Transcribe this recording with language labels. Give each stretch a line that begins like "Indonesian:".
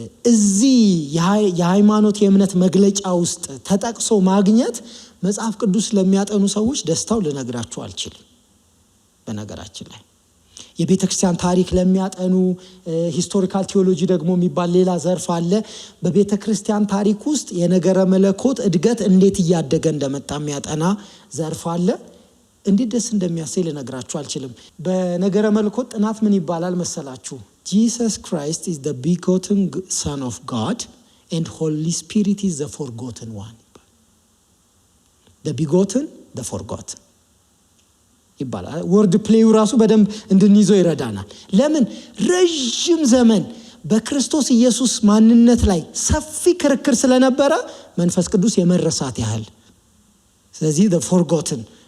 Amharic: እዚህ የሃይማኖት የእምነት መግለጫ ውስጥ ተጠቅሶ ማግኘት መጽሐፍ ቅዱስ ለሚያጠኑ ሰዎች ደስታው ልነግራችሁ አልችልም። በነገራችን ላይ የቤተ ክርስቲያን ታሪክ ለሚያጠኑ ሂስቶሪካል ቲዮሎጂ ደግሞ የሚባል ሌላ ዘርፍ አለ። በቤተ ክርስቲያን ታሪክ ውስጥ የነገረ መለኮት እድገት እንዴት እያደገ እንደመጣ የሚያጠና ዘርፍ አለ። እንዴት ደስ እንደሚያሰኝ ልነግራችሁ አልችልም። በነገረ መለኮት ጥናት ምን ይባላል መሰላችሁ?
English: Jesus Christ is the begotten Son of God and Holy Spirit is the forgotten one. The begotten, the forgotten
Amharic: ይባላል። ወርድ ፕሌዩ ራሱ በደንብ እንድንይዘው ይረዳናል። ለምን? ረጅም ዘመን በክርስቶስ ኢየሱስ ማንነት ላይ ሰፊ ክርክር ስለነበረ መንፈስ ቅዱስ የመረሳት ያህል። ስለዚህ
English: the forgotten